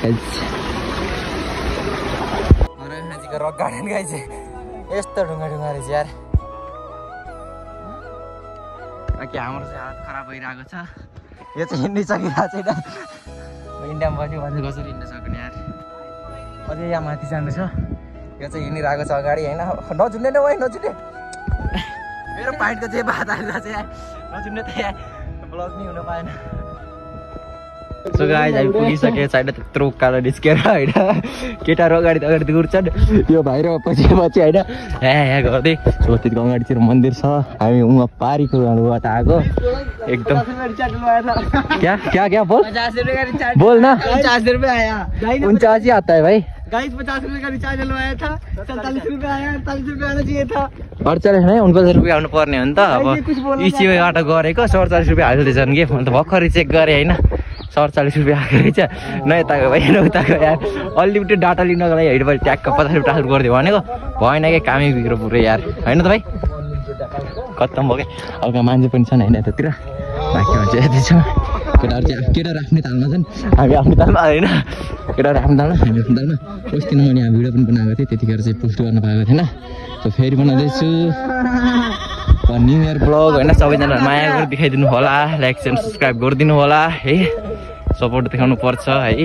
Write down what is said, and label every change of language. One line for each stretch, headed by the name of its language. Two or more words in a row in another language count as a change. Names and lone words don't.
Nepali: रक गार्डन गाई चाहिँ यस्तो ढुङ्गा रहेछ यार बाँकी हाम्रो चाहिँ हालत खराब भइरहेको छ यो चाहिँ हिँड्नै सकिरहेको छैन इन्डियामा बस्यो भने कसरी हिँड्न सक्ने यार अझै यहाँ माथि जानु छ यो चाहिँ हिँडिरहेको छ अगाडि होइन नझुन्ने नै है नझुन्ने मेरो पाइन्टको चाहिँ बात आएको छ यार नझुन्ने त यहाँ ब्लग नै हुन पाएन
English: so guys
Nepali: हामी पुगिसकेको छैन त्यत्रो उकालो निस्केर होइन केटाहरू अगाडि गुड्छन् यो भाइ र पछि होइन ह्या गर्दै सो त्यतिको अगाडितिर मन्दिर छ हामी उहाँ पारीकोबाट आएको एकदम क्या बोल न
Hindi: 50 रुपये आया 49 आता है भाई गाइस 50 रुपये का रिचार्ज डलवाया था 47 रुपये आया 48 रुपये आना चाहिए था 48 नहीं 49 रुपये
Nepali: आउनु पर्ने हो नि त अब इसिओबाट गरेको 47 रुपये हाल्दैछन् कि अन्त भर्खरै चेक गरेँ होइन 47 रुपये आएको रहेछ न यताको भाइ न उताको यार
English: unlimited data
Nepali: लिनको लागि हेरेर ट्याक्क 50 रुपये ट्रान्सफर गरिदियो भनेको भएन क्या कामै बिग्रो पुरै यार होइन त भाइ खत्तम भयो क्या हल्का मान्छे पनि छन् होइन यतातिर बाँकी मान्छे यति छ केटाहरू चाहिँ केटाहरू आफ्नै तालमा छन् हामी आफ्नो तालमा होइन केटाहरू आफ्नो तालमा हामी आफ्नो तालमा अस्ति मैले यहाँ भिडियो पनि बनाएको थिएँ त्यतिखेर चाहिँ पोस्ट गर्न पाएको थिएन सो फेरि बनाउँदैछु
English: new year vlog
Nepali: होइन सबैजना माया गरेर देखाइदिनु होला
English: like and subscribe
Nepali: गरिदिनु होला है सपोर्ट देखाउनु पर्छ है